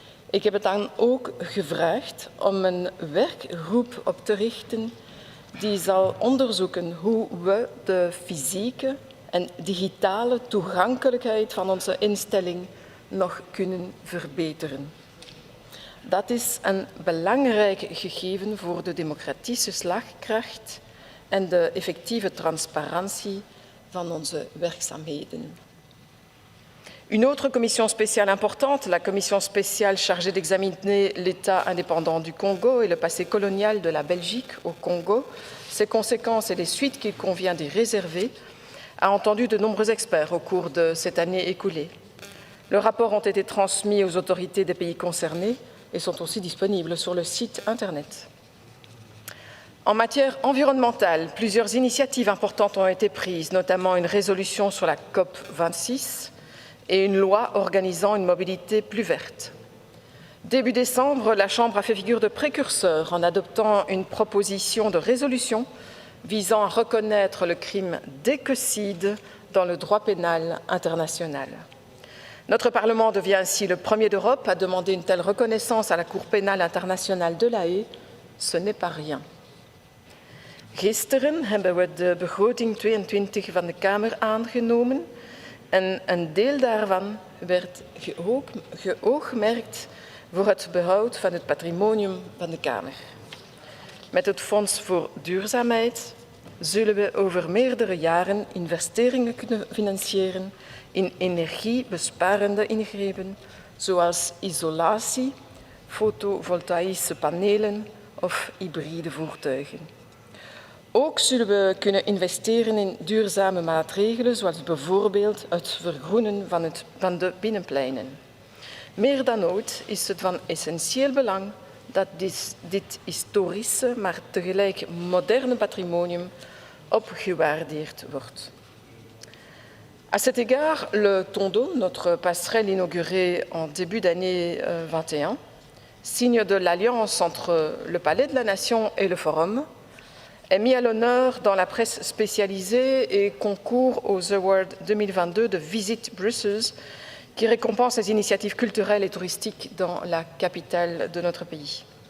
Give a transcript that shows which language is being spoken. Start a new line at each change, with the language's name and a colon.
Dutch: Ik heb het dan ook gevraagd om een werkgroep op te richten die zal onderzoeken hoe we de fysieke en digitale toegankelijkheid van onze instelling nog kunnen verbeteren. Dat is een belangrijk gegeven voor de democratische slagkracht en de effectieve transparantie van onze werkzaamheden.
French: Une autre commission spéciale importante, la commission spéciale chargée d'examiner l'état indépendant du Congo et le passé colonial de la Belgique au Congo, ses conséquences et les suites qu'il convient d'y réserver, a entendu de nombreux experts au cours de cette année écoulée. Leurs rapports ont été transmis aux autorités des pays concernés et sont aussi disponibles sur le site Internet. En matière environnementale, plusieurs initiatives importantes ont été prises, notamment une résolution sur la COP 26 et une loi organisant une mobilité plus verte. Début décembre, la Chambre a fait figure de précurseur en adoptant une proposition de résolution visant à reconnaître le crime d'écocide dans le droit pénal international. Notre Parlement devient ainsi le premier d'Europe à demander une telle reconnaissance à la Cour pénale internationale de La Haye. Ce n'est pas rien.
Dutch: Gisteren hebben we de begroting 22 van de Kamer aangenomen en een deel daarvan werd geoogmerkt voor het behoud van het patrimonium van de Kamer. Met het Fonds voor Duurzaamheid zullen we over meerdere jaren investeringen kunnen financieren in energiebesparende ingrepen, zoals isolatie, fotovoltaïsche panelen of hybride voertuigen. Ook zullen we kunnen investeren in duurzame maatregelen, zoals bijvoorbeeld het vergroenen van de binnenpleinen. Meer dan ooit is het van essentieel belang dat dit historische, maar tegelijk moderne patrimonium opgewaardeerd wordt.
French: À cet égard, le Tondo, notre passerelle inaugurée en début d'année 21, signe de l'alliance entre le Palais de la Nation et le Forum, est mis à l'honneur dans la presse spécialisée et concourt aux Awards 2022 de Visit Brussels, qui récompense les initiatives culturelles et touristiques dans la capitale de notre pays.